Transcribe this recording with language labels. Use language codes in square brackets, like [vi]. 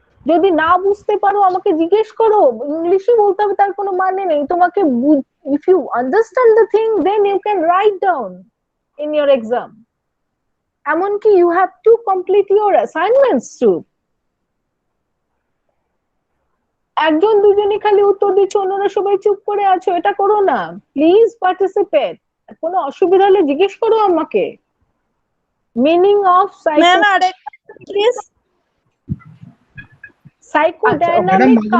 [bn] যদি না বুঝতে পারো আমাকে জিজ্ঞেস করো, ইংলিশে বলতে হবে তার কোনো মানে নেই, তোমাকে [en] if you understand the thing then you can write down in your exam. [bn] এমনকি [en] you have to complete your assignments too. [bn] একজন দুজনই খালি উত্তর দিচ্ছ, অন্যরা সবাই চুপ করে আছো, এটা করো না, প্লিজ পার্টিসিপেট। কোনো অসুবিধা হলে জিজ্ঞেস করো আমাকে। [en] meaning of psychodynamic